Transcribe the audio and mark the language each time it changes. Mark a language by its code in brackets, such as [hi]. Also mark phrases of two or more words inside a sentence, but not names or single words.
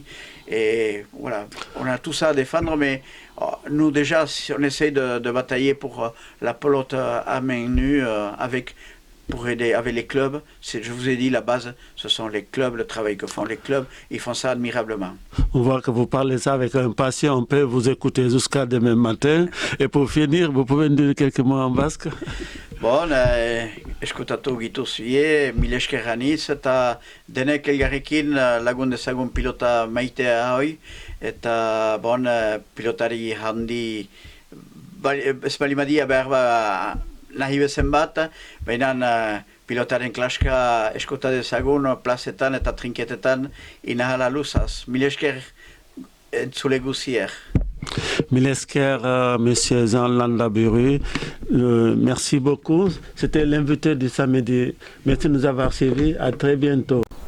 [fr] Et voilà, on a tout ça à défendre, mais nous déjà, si on essaye de batailler pour la pelote à main nue pour aider avec les clubs. Je vous ai dit, la base, ce sont les clubs, le travail que font les clubs. Ils font ça admirablement. On voit que vous parlez ça avec impatience. On peut vous écouter jusqu'à demain matin. Et pour finir, vous pouvez nous dire quelques mots en basque? Bon, [eu] eskutatu gituzie, mil esker anitz, eta denek elgarrekin lagun dezagun pilota maitea hoi, eta bon, pilotari handi, ez balimadia behar nahi bezen bat, baina pilotaren klaska eskuta dezagun plazetan eta trinketetan inahala luzaz. Mil esker entzule guzier. Mil esker, [fr] Monsieur Jean Landaburu. Merci beaucoup. C'était l'invité du samedi. Merci de nous avoir suivis. À très bientôt.